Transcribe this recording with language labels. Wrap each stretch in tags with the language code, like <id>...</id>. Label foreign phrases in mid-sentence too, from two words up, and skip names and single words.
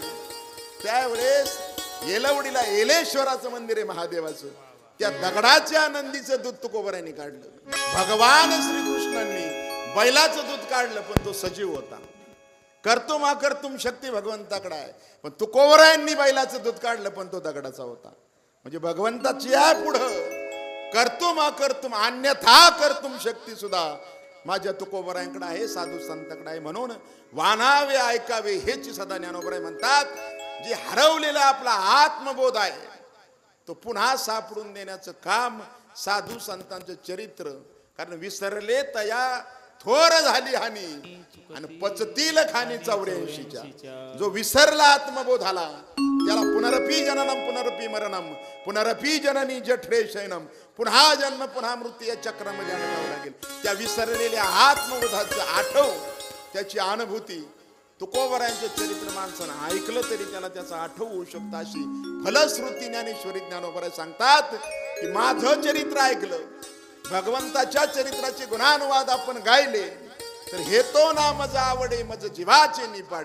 <mr>त्यावेळेस येलवडीला येलेश्वराचं मंदिर आहे महादेवाचं, त्या दगडाच्या नंदीचं दूध तुकोबरायांनी काढलं. भगवान श्रीकृष्णांनी बैलाचं दूध काढलं, पण तो सजीव होता.</mr> <sa>कर्तुम अकर्तुम</sa> <mr>शक्ती भगवंताकडे आहे, पण तुकोबरायांनी बैलाचं दूध काढलं, पण तो दगडाचा होता. म्हणजे भगवंताची आहे पुढं</mr> <sa>कर्तुम अकर्तुम अन्यथा कर्तुम</sa> <mr>शक्ती सुद्धा माझ्या तुकोबरायांकडे आहे, साधू संतांकडे आहे. म्हणून वानावे ऐकावे हेच सदा ज्ञानोबराय म्हणतात. जे हरवलेला आपला आत्मबोध आहे तो पुन्हा सापडून देण्याचं काम साधू संतांचं चरित्र. कारण विसरले तया थोर झाली हानी आणि पचतील खाणी 84च्या. जो विसरला आत्मबोधाला त्याला</mr> <sa>पुनरपी जननम पुनरपी मरणम पुनरपी जननी जठरे शयनम,</sa> <mr>पुन्हा जन्म पुन्हा मृत्यू या चक्रामध्ये अडकावं लागेल. त्या विसरलेल्या आत्मबोधाचं आठव, त्याची अनुभूती तुकोबरायांचं चरित्र माणसानं ऐकलं तरी त्याला त्याचा आठव होऊ शकतं. अशी फलश्रुती ज्ञानेश्वरी ज्ञानोबराय सांगतात की माझं चरित्र ऐकलं, भगवंताच्या चरित्राचे गुणानुवाद आपण गायले, तर हे तो ना मज आवडे मज जीवाचे निपाडे.</mr>